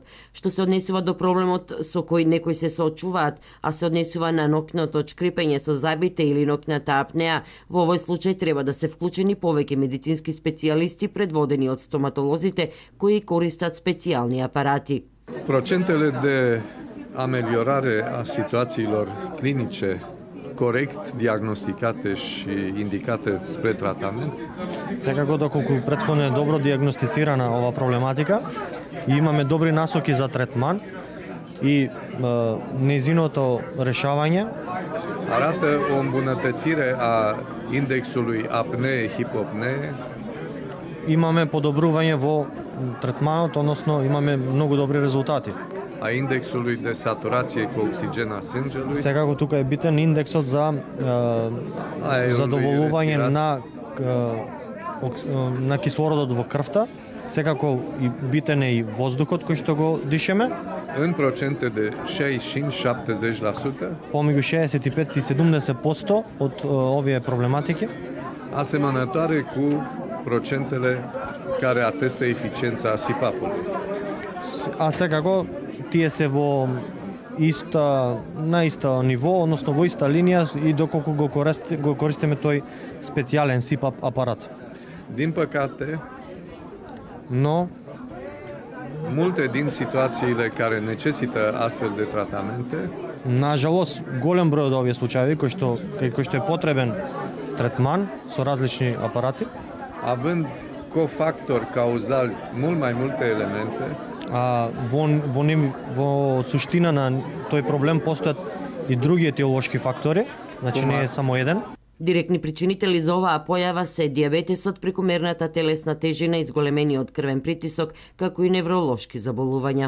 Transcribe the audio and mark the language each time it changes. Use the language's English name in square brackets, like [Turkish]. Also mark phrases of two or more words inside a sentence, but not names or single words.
[Macedonian] Што се однесува до проблемот со кој некои се соочуваат, а се однесува на ноќното шкрипење со забите или ноќната апнеа, во овој случај треба да се вклучени повеќе медицински специјалисти предводени од стоматолозите кои користат специјални апарати. [Romanian] Procentele de a meliorare a situațiilor clinice corect diagnosticate și indicate spre tratament. [Macedonian] Секако доколку претходно е добро диагностицирана ова проблематика и имаме добри насоки за третман и незиното решавање, [Romanian] Arată o îmbunătățire a indexului apnee-hipopnee. [Macedonian] Имаме подобрување во третманот, односно имаме многу добри резултати. [Romanian] A indexului de saturație cu oxigen a sângelui. [Macedonian] Секако тука е битен индексот за задоволување на кислородот во крвта. Секако и битен е и воздухот кој што го дишеме. [Romanian] În procente de 65-70%. [Macedonian] Помеѓу 65 и 70% од овие проблематики. [Romanian] Asemănătoare cu procentele care atestă eficiența SIPAP-ului. [Macedonian] А секако тие се во на иста ниво, односно во иста линија и доколку го користиме тој специјален СИПАП апарат. [Romanian] Din păcate, но multe din situațiile care necesită astfel de tratamente, [Macedonian] на жалост, голем број од овие случаи кои што е потребен третман со различни апарати, [Romanian] având cofactori cauzali mult mai multe elemente, [Macedonian] во суштина на тој проблем постојат и други етиолошки фактори, значи не е само еден. Директни причинители за оваа појава се дијабетесот, прекумерната телесна тежина, изголемениот крвен притисок, како и невролошки заболувања.